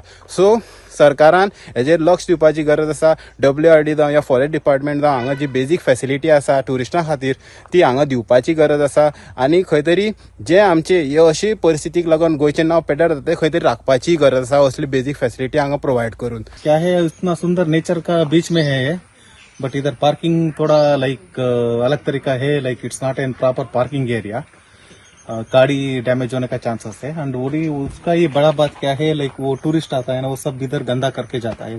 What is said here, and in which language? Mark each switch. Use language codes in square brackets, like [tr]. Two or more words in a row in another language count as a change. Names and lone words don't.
[kok] सो सरकारान हेजेर लक्ष दिवपाची गरज आसा. WRD जावं या [en] forest department [kok] जावं हांगा जी [en] basic facility [kok] आसा टुरिस्टां खातीर ती हांगा दिवपाची गरज आसा. आणि खंय तरी जे आमचे हे अशी परिस्थितीक लागून गोंयचें नांव पेड्यार जाता ते खंय तरी राखपाची गरज आसा. असली [en] basic facility [kok] हांगा प्रोवायड करून. [hi] क्या है इतना सुंदर नेचर का बीच में है बट इधर पार्किंग थोड़ा लाइक अलग तरीका है. [en] like it's not an proper parking area. [hi] गाड़ी डैमेज होने का चांसेस है. एंड वो उसका ये बड़ा बात क्या है लाइक वो टूरिस्ट आता है ना वो सब इधर गंदा करके जाता है.